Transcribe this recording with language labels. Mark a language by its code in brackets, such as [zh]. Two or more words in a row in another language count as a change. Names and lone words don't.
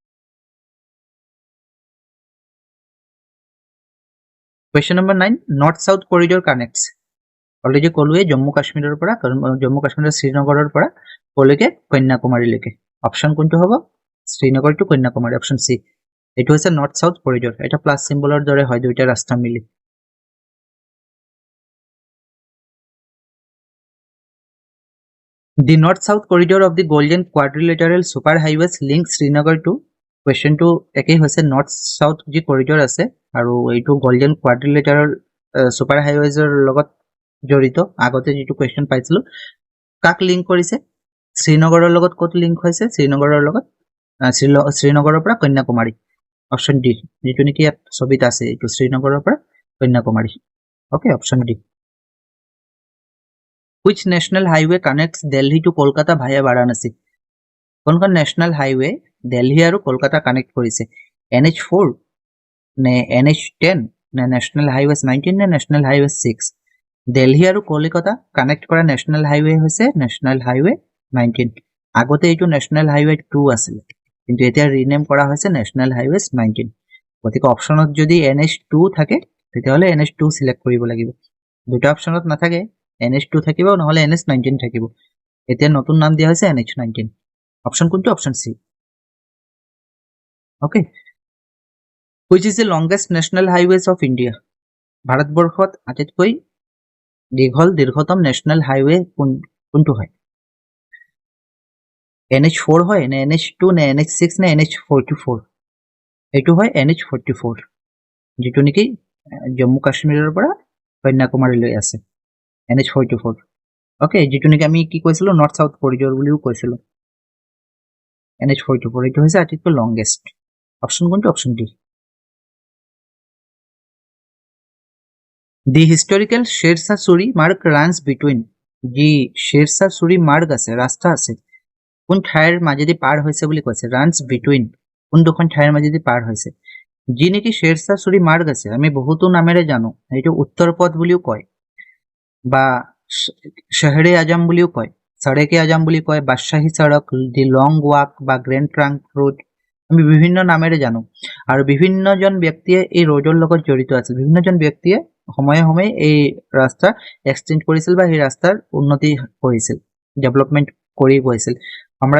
[en] Question number 9 North South Corridor connects [as] অলৰেডি ক'লোৱে জম্মু কাশ্মীৰৰ পৰা শ্ৰীনগৰৰ পৰা কলৈকে কন্যাকুমাৰীলৈকে অপশ্যন কোনটো হ'ব শ্ৰীনগৰ টু কন্যাকুমাৰী অপশ্যন সি এইটো হৈছে [en] north south corridor [as] এটা [en] plus symbol [as] দৰে হয় দুইটা ৰাস্তা মিলি [en] The north-south corridor of the Golden Quadrilateral Superhighways links Srinagar to question to [as] একই হৈছে [en] north-south [as] যি corridor আছে আৰু এইটো Golden Quadrilateral Superhighways লগত জড়িত আগতে যেটো question পাইছিলো কাক লিংক কৰিছে শ্ৰীনগৰৰ লগত কত লিংক হৈছে শ্ৰীনগৰৰ লগত শ্ৰীনগৰৰ পৰা কন্যাকুমাৰী [en] option D [as] যেটো নেকি ইয়াত ছবিত আছে এইটো শ্ৰীনগৰৰ পৰা কন্যাকুমাৰী ওকে [en] option D Which national highway connects Delhi to Kolkata via Varanasi? [as] কোনখন [en] national highway [as] Delhi আৰু Kolkata connect কৰিছে NH4 নে NH10 নে [en] national highway [as] 19 নে [en] national highway [as] 6 Delhi আৰু Kolkata connect কৰা [en] national highway [as] হৈছে [en] national highway [as] 19 আগতে এইটো [en] national highway [as] 2 আছিল কিন্তু এতিয়া ৰিনেম কৰা হৈছে [en] national highway [as] 19 গতিকে অপচনত যদি NH2 থাকে তেতিয়াহলে NH2 সিলেক্ট কৰিব লাগিব দুটা অপচনত নাথাকে NH2 থাকিব নহলে NH19 থাকিব এতিয়া নতুন নাম দিয়া হৈছে NH19 অপচন কোনটো [en] option C okay which is the longest national highways of India [as] ভাৰতবৰ্ষত আটাইতকৈ দীৰ্ঘতম [en] national highway [as] কোনটো হয় NH4 হয় নে NH2 নে NH6 নে NH44 এইটো হয় NH44 যেটো নেকি জম্মু কাশ্মীৰৰ পৰা কন্যাকুমাৰীলৈ আছে NH44 ওকে যেটো নেকি আমি কি কৈছিলো [en] north south corridor [as] বুলিও কৈছিলো NH44 এইটো হৈছে আটাইতকৈ লংগেষ্ট অপচন কোনটো [en] option D The historical Shershah Suri mark runs between the Shershah Suri mark [as] আছে ৰাস্তা আছে কোন ঠাইৰ মাজেদি পাৰ হৈছে বুলি কৈছে [en] runs between [as] কোন দুখন ঠাইৰ মাজেদি পাৰ হৈছে যি নেকি Shershah Suri mark আছে আমি বহুতো নামেৰে জানো এইটো উত্তৰ পথ বুলিও কয় বা শহৰে আজম বুলিও কয় সড়কে আজম বুলি কয় বাদশাহী সড়ক [en] the long walk [as] বা গ্ৰেন্ড ট্ৰাংক ৰোড আমি বিভিন্ন নামেৰে জানো আৰু বিভিন্নজন ব্যক্তিয়ে এই ৰোডৰ লগত জড়িত আছে বিভিন্নজন ব্যক্তিয়ে সময়ে সময়ে এই ৰাস্তা এক্সটেন্ড কৰিছিল বা এই ৰাস্তাৰ উন্নতি কৰিছিল ডেভেলপমেন্ট কৰি গৈছিল সম্ৰাট